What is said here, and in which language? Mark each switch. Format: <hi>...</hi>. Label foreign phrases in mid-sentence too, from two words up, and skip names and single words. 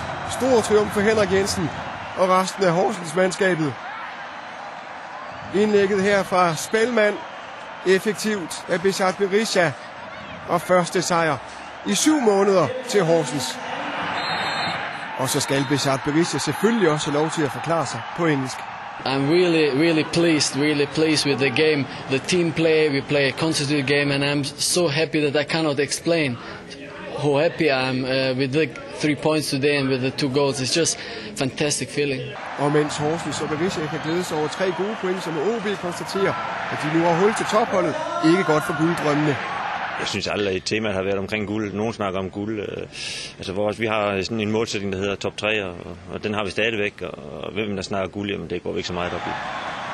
<da>Stor triumf for Henrik Jensen og resten af Horsens mandskabet. Indlægget her fra Spelman. Effektivt af Besart Berisha. Og første sejr i 7 måneder til Horsens. Og så skal Besart Berisha selvfølgelig også have lov til at forklare sig på engelsk.</da> <en>I'm really pleased with the game, the team play. We play a consecutive game, and I'm so happy that I cannot explain how happy I am with the 3 points today and with the 2 goals. It's just fantastic feeling.</en> <da>Og mens Horsens og Berisha kan glæde sig over 3 gode point, som OB konstaterer, at de nu har hul til topholdet, ikke godt for gulddrømmene. Jeg synes aldrig, at temaet har været omkring guld. Nogen snakker om guld. Altså, vi har sådan en målsætning, der hedder top 3, og den har vi stadigvæk. Og hvem der snakker guld, jamen det går vi ikke så meget op i.</da>